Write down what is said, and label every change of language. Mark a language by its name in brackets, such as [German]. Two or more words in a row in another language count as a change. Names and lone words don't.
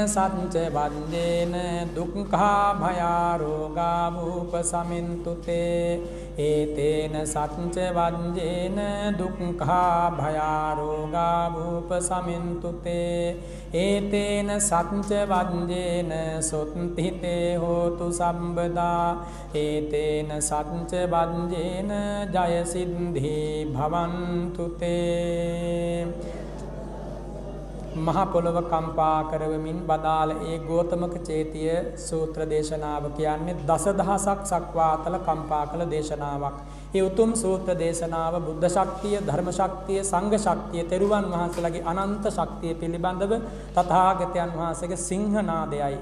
[Pali] सञ्च वञ्जेन दुःखा भया रोगा भूपशमिन्तु ते एतेन सञ्च वञ्जेन दुःखा भया रोगा भूपशमिन्तु ते एतेन सञ्च वञ्जेन सुत्थिते होतु सर्वदा एतेन सञ्च वञ्जेन जय सिद्धि भवन्तु ते [Sinhala] මහා පොළොව කම්පා කරවමින් බදාල ඒ ගෝතමක චේතිය සූත්‍ර දේශනාව කියන්නේ දසදහසක් සක්වාතල කම්පා කළ දේශනාවක්. ඒ උතුම් සූත්‍ර දේශනාව බුද්ධ ශක්තිය, ධර්ම ශක්තිය, සංඝ ශක්තිය, තෙරුවන් වහන්සේලාගේ අනන්ත ශක්තිය පිළිබඳව තථාගතයන් වහන්සේගේ සිංහනාදයයි.